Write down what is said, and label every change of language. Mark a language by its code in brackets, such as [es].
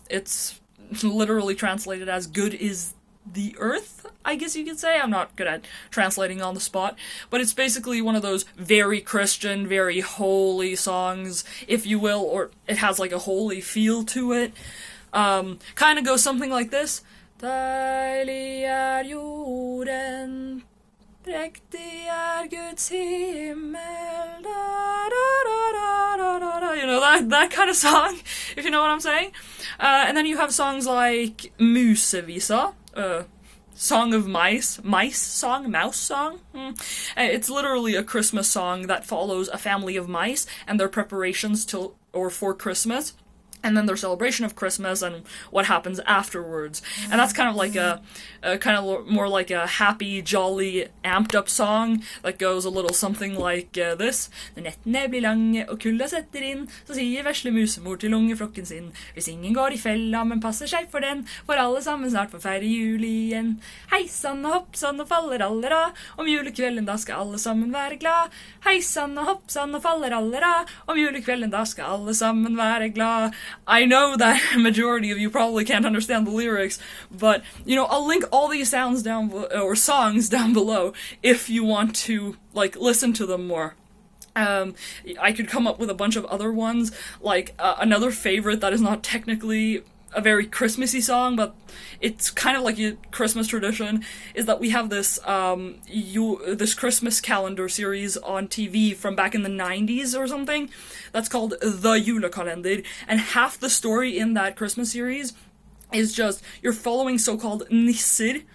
[en] It's literally translated as "good is the earth," I guess you could say. I'm not good at translating on the spot, but it's basically one of those very Christian, very holy songs, if you will, or it has like a holy feel to it. Kind of goes something like this. [no] Deilig er jorden, präktig er Guds himmel, da, da, da, da, da, da, da. [en] You know, that kind of song, if you know what I'm saying. And then you have songs like Musevisa, Song of Mice song, mouse song. It's literally a Christmas song that follows a family of mice and their preparations for Christmas, and then their celebration of Christmas and what happens afterwards. And that's kind of like a more like a happy, jolly, amped up song that goes a little something like this. [no] Når nettene blir lange og kulda setter inn, så sier vesle musemor til ungeflokken sin, hvis ingen går i fella, men passer seg for den, for alle sammen snart får feire jul igjen. Heisann og hoppsann og faller allera, om julekvelden da skal alle sammen være glad. Heisann og hoppsann og faller allera, om julekvelden da skal alle sammen være glad. [en] I know that a majority of you probably can't understand the lyrics, but, I'll link all these sounds or songs down below if you want to, listen to them more. I could come up with a bunch of other ones, another favorite that is not technically a very Christmassy song, but it's kind of like a Christmas tradition, is that we have this this Christmas calendar series on TV from back in the 90s or something, that's called The Yule Kalender, and half the story in that Christmas series is just, you're following so-called nisser.